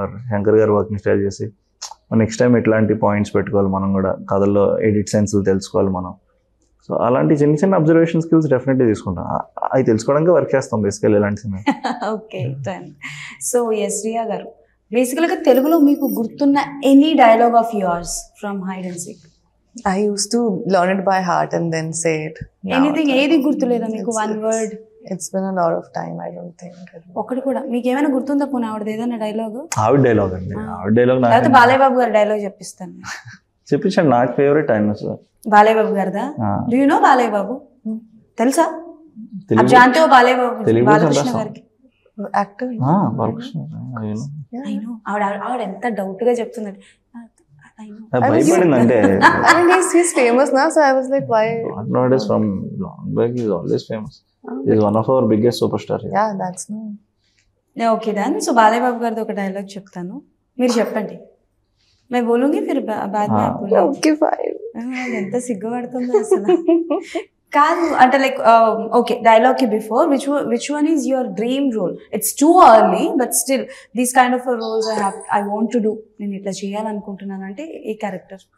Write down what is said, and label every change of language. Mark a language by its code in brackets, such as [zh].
[te] శంకర్ గారు working style చేసి next time ఇట్లాంటి పాయింట్స్ పెట్టుకోవాలి, మనం కూడా కథల్లో ఎడిట్ సెన్స్లు తెలుసుకోవాలి మనం. సో అలాంటి చిన్న చిన్న అబ్జర్వేషన్ స్కిల్స్ డెఫినెట్లీ తీసుకుంటాం. అవి తెలుసుకోవడానికి వర్క్ చేస్తాం బేసికల్ ఇలాంటి cinema. Okay so yes Riya గారు, బేసికల్గా తెలుగులో మీకు గుర్తున్న [en] any dialogue of yours from [te] hide and seek? [en] I used to learn it by heart and then say it. [te] Anything, ఏది గుర్తులేదా మీకు? One word. [en] It's been a lot of time, I don't think. [te] ఒకటి కూడా మీకు ఏమైనా గుర్తుందా? పోనీ ఆవిడది ఏదైనా డైలాగ్? ఆవిడ డైలాగ్ అండి, ఆవిడ డైలాగ్. లేకపోతే బాలయ్య బాబు గారి డైలాగ్ చెప్పిస్తాను. చెప్పించండి, నాకు ఫేవరెట్ ఆయన sir. Balayya Babu గారిదా? [en] do you know [te] Balayya Babu? తెలుసా? [hi] आप जानते हो బాలయ్య బాబు? [te] బాలకృష్ణ గారికి [en] actor. [te] బాలకృష్ణ. [en] I know. [te] ఆవిడ ఎంత డౌట్ గా చెప్తున్నది. భయపడిందంటే [en] I mean, he's famous now, so I was like, why? Not is from long back, he's always famous. He's one of our biggest superstars. Yeah, that's no. Okay done. [te] So Balayya Babu గారిది ఒక dialogue చెప్తాను, మీరు చెప్పండి. [hi] मैं बोलूंगी फिर बाद में आप बोलो. [en] Okay, fine. [te] ఎంత సిగ్గుపడుతుందో అసలు. కాదు అంటే [en] Like okay dialogue కి before which one is your dream role? It's too early but still these kind of roles I want to do, [te] నేను ఇట్లా చేయాలనుకుంటున్నాను అంటే ఏ క్యారెక్టర్?